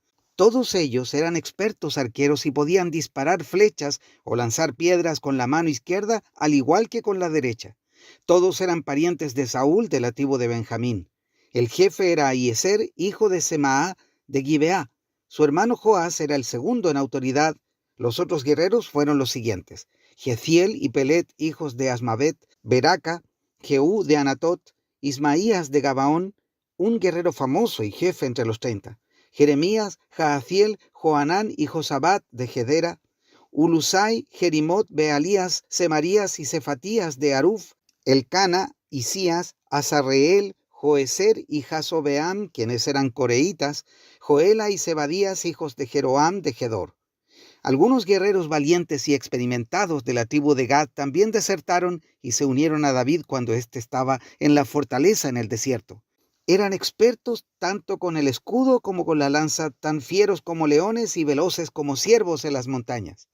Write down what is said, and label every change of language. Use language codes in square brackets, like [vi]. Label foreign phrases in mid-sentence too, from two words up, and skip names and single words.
[es] Todos ellos eran expertos arqueros y podían disparar flechas o lanzar piedras con la mano izquierda al igual que con la derecha. Todos eran parientes de Saúl de la tribu de Benjamín. El jefe era Ahiezer, hijo de Semaá de Gibeá. Su hermano Joás era el segundo en autoridad. Los otros guerreros fueron los siguientes: Jeziel y Pelet, hijos de Asmavet, Beraca, Jehú de Anatot, Ismaías de Gabaón, un guerrero famoso y jefe entre los 30, Jeremías, Jahaziel, Joanán y Josabat de Gedera, Ulusai, Jerimot, Bealías, Semarías y Cefatías de Aruf, Elcana, Isías, Azarreel, Joeser y Jasobeam, quienes eran coreitas, Joela y Zebadías, hijos de Jeroam de Gedor. Algunos guerreros valientes y experimentados de la tribu de Gad también desertaron y se unieron a David cuando éste estaba en la fortaleza en el desierto. Eran expertos tanto con el escudo como con la lanza, tan fieros como leones y veloces como ciervos en las montañas.